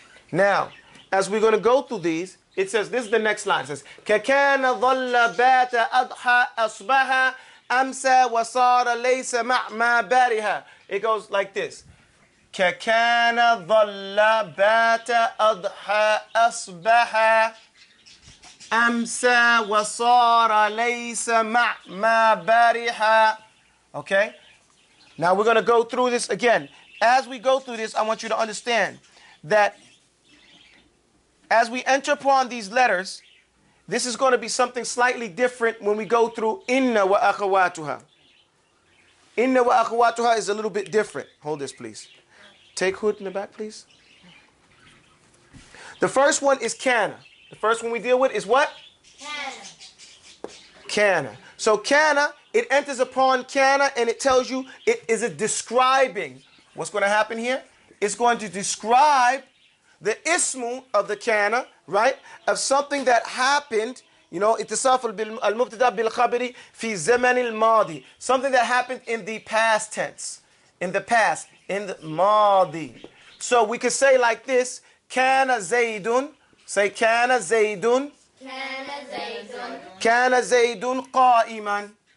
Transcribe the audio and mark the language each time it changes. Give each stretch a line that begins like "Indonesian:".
English: Now, as we're going to go through these, it says, this is the next line. It says,
Arabic: كَكَانَ ظَلَّ بَاتَ أَضْحَى أَصْبَحَ أَمْسَى وَصَارَ لَيْسَ مَا بَارِهَا.
English: It goes like this.
Arabic: كَكَانَ ظَلَّ بَاتَ أَضْحَى أَصْبَحَ أَمْسَى وَصَارَ لَيْسَ مَا بَارِهَا.
English: Okay? Now we're going to go through this again. As we go through this, I want you to understand that as we enter upon these letters, this is going to be something slightly different when we go through inna wa akhawatuha. Inna wa akhawatuha is a little bit different. Hold this, please. Take Hood in the back, please. The first one is kana. The first one we deal with is what? Kana. So kana, it enters upon kana, and it tells you it is a describing. What's going to happen here? It's going to describe the ismu of the kana, right? Of something that happened,
Arabic: اتصاف المبتدا بالخبر في زمن الماضي.
English: Something that happened in the past tense. In the past. In the madi. So we could say like this, kana zaydun. Say kana zaydun. Kana zaydun qa'iman.